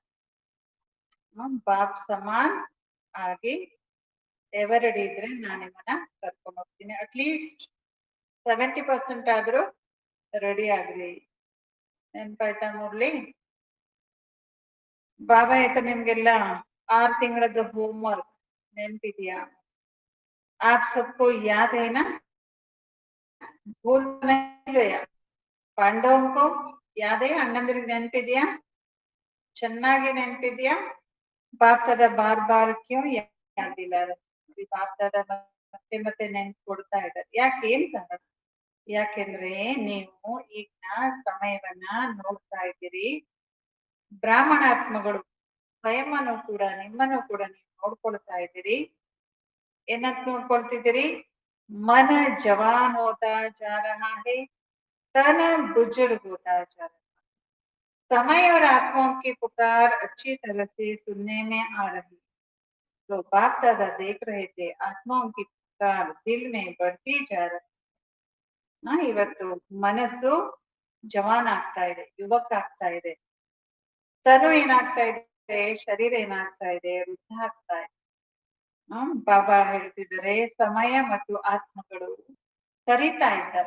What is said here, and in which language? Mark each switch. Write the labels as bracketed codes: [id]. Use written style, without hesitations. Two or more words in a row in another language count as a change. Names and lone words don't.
[hi] बाप समान [kn] ಆಗಿ ಎವರಡಿ ಇದ್ರೆ ನಾನು ನಿಮ್ಮನ್ನ ಕರ್ಕೊಂಡು ಹೋಗ್ತೀನಿ. ಅಟ್ಲೀಸ್ಟ್ 70% ಆದ್ರೂ ರೆಡಿ ಆಗ್ಲಿ. ನೆನ್ಪಾಯ್ತಾ ಮುರ್ಳಿ? ಬಾಬಾ ಆಯ್ತಾ ನಿಮ್ಗೆಲ್ಲ 6 ತಿಂಗಳದ್ದು ಹೋಮ್ವರ್ಕ್ ನೆನ್ಪಿದ್ಯಾ? [hi] आप सबको याद है ना? भूल नहीं गया? पांडवन को याद है? [kn] ಅಣ್ಣಂದ್ರಿಗೆ ನೆನ್ಪಿದ್ಯಾ? ಚೆನ್ನಾಗಿ ನೆನ್ಪಿದ್ಯಾ? ಬಾಪ್ತದ [hi] बार क्यों [kn] ಯಾದಿಲ್ಲ? ಬಾಪ್ತದ ಮತ್ತೆ ಮತ್ತೆ ನೆನ್ಪು ಕೊಡ್ತಾ ಇದ್ದಾರೆ. ಯಾಕೆ? ಏನ್ ಕಾರಣ? ಯಾಕೆಂದ್ರೆ ನೀವು ಈಗ ಸಮಯವನ್ನ ನೋಡ್ತಾ ಇದ್ದೀರಿ. ಬ್ರಾಹ್ಮಣಾತ್ಮಗಳು ಸ್ವಯಂನು ಕೂಡ, ನಿಮ್ಮನ್ನು ಕೂಡ ನೀವು ನೋಡ್ಕೊಳ್ತಾ ಇದ್ದೀರಿ. ಏನಂತ ನೋಡ್ಕೊಳ್ತಿದ್ದೀರಿ? [hi] मन जवान होता जा रहा है, तन बुजुर्ग होता जा रहा है। समय और आत्माओं की पुकार अच्छी तरह से सुनने में आ रही। तो बाप दादा देख रहे थे, आत्माओं की पुकार दिल में बढ़ती जा रही। [kn] ಇವತ್ತು ಮನಸ್ಸು ಜವಾನ್ ಆಗ್ತಾ ಇದೆ, ಯುವಕ ಆಗ್ತಾ ಇದೆ. ತನು ಏನಾಗ್ತಾ ಇದೆ? ಶರೀರ ಏನಾಗ್ತಾ ಇದೆ? ವೃದ್ಧ ಆಗ್ತಾ ಇದೆ. ಬಾಬಾ ಹೇಳ್ತಿದ್ದಾರೆ ಸಮಯ ಮತ್ತು ಆತ್ಮಗಳು ಕರೀತಾ ಇದ್ದಾರೆ.